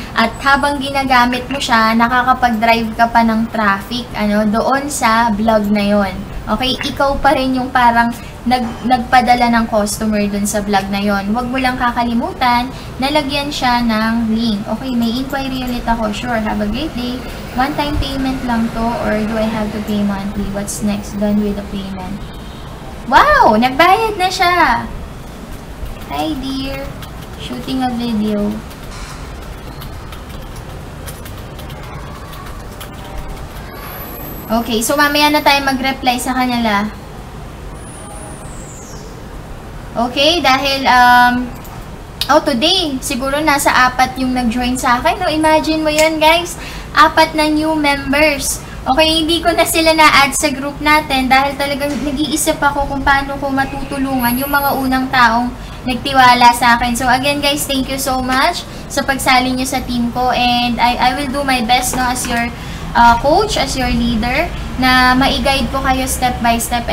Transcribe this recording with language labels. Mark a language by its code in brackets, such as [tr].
[tl] At habang ginagamit mo siya, nakakapag-drive ka pa ng traffic, doon sa vlog na yon. Okay? Ikaw pa rin yung parang nagpadala ng customer dun sa vlog na yon. Huwag mo lang kakalimutan, nalagyan siya ng link. Okay, may inquiry ulit ako. [en] Sure, have a great day. One-time payment [tl] lang to [en] or do I have to pay monthly? What's next? Done with the payment. Wow! [tl] Nagbayad na siya! [en] Hi dear! Shooting a video. [tl] Okay, so mamaya na tayo mag-reply sa kanila. Okay, dahil, today, siguro nasa 4 yung nag-join sa akin. Imagine mo yun, guys. 4 na new members. Okay, hindi ko na sila na-add sa group natin dahil talagang nag-iisip ako kung paano ko matutulungan yung mga unang taong nagtiwala sa akin. [en] So, again, guys, thank you so much [tl] sa pagsali nyo sa [en] team ko. And I will do my best, as your coach, as your leader, [tl] na ma-guide ko kayo step by step.